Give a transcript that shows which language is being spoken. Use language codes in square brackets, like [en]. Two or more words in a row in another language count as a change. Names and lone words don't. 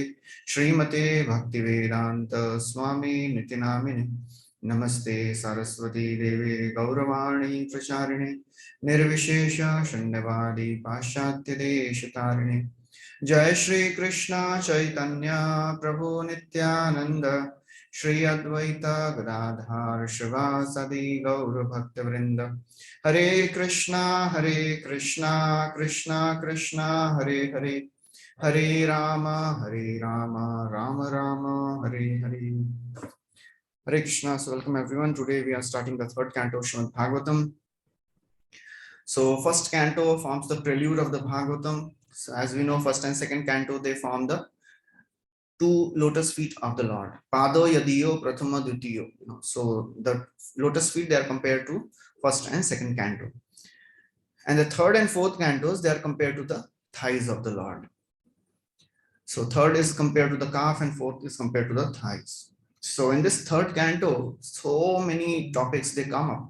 [sa] श्रीमते भक्तिवेदान्त स्वामी निति नामिने नमस्ते सरस्वती देवे गौरवाणी प्रचारिणे निर्विशेष शून्यवादी पाश्चात्य देशतारिणे जय श्री कृष्ण चैतन्य प्रभु नित्यानंद श्री अद्वैत गदाधर शिवासदि गौर भक्तवृंद हरे कृष्णा कृष्णा कृष्णा हरे हरे हरे राम राम राम हरे हरे. Hare Krishna, [en] so welcome everyone. Today we are starting the third canto of Srimad Bhagavatam. So first canto forms the prelude of the Bhagavatam. So as we know, first and second canto, they form the two lotus feet of the Lord. [sa] पादौ यदीयौ प्रथम द्वितीयौ. [en] So the lotus feet, they are compared to first and second canto. And the third and fourth cantos, they are compared to the thighs of the Lord. So third is compared to the calf and fourth is compared to the thighs. So in this third canto, so many topics, they come up.